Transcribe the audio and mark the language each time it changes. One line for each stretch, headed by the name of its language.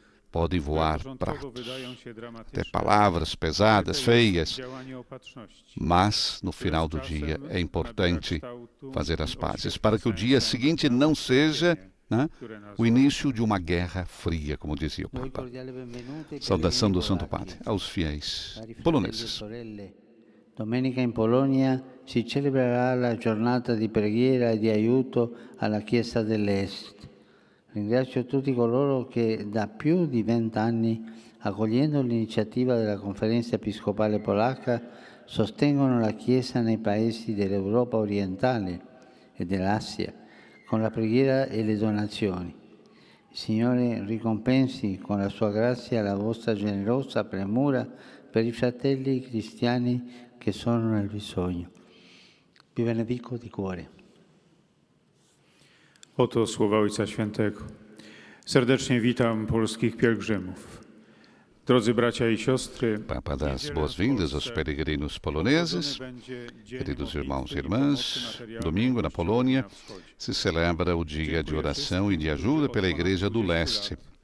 Portuguese: Podem voar pratos, até palavras pesadas, feias, mas no final do dia é importante fazer as pazes, para que o dia seguinte não seja o início de uma guerra fria, como dizia o Papa. Saudação do Santo Padre aos fiéis poloneses.
Italian: Domenica in Polonia si celebrerà la giornata di preghiera e di aiuto alla Chiesa dell'Est. Ringrazio tutti coloro che da più di 20 anni, accogliendo l'iniziativa della Conferenza Episcopale Polacca, sostengono la Chiesa nei paesi dell'Europa orientale e dell'Asia, con la preghiera e le donazioni. Il Signore ricompensi con la sua grazia la vostra generosa premura per i fratelli cristiani che sono nel bisogno. Vi benedico di cuore.
Polish: Oto słowa Ojca Świętego. Serdecznie witam polskich pielgrzymów. Drodzy bracia i siostry,
Portuguese: Papa dá as boas-vindas aos peregrinos poloneses. Queridos irmãos e irmãs, domingo na Polônia se celebra o dia de oração e de ajuda pela Igreja do Leste.